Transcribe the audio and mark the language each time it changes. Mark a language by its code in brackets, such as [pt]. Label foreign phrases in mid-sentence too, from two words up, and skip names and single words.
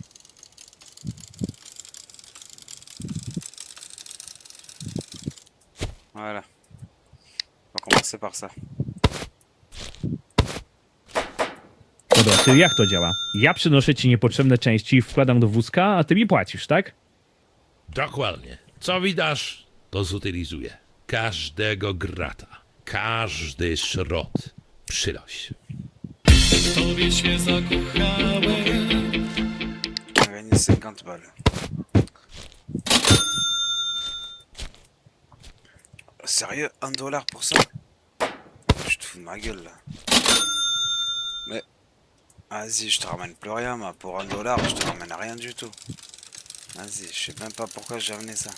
[fr] Voilà. On va commencer par ça. [pl] Dobra, czyli jak to działa? Ja przynoszę ci niepotrzebne części i wkładam do wózka, a ty mi płacisz, tak? Dokładnie. Co widasz, to zutylizuję. Każdego grata. Każdy szrot. Przyloś. W tobie się zakochałem. [fr] On a gagné 50 balles. Sérieux, $1 pour ça? Je te fous de ma gueule là. Mais vas-y, je te ramène plus rien, moi. Pour $1, je te ramène rien du tout. Vas-y, je sais même pas pourquoi j'ai amené ça.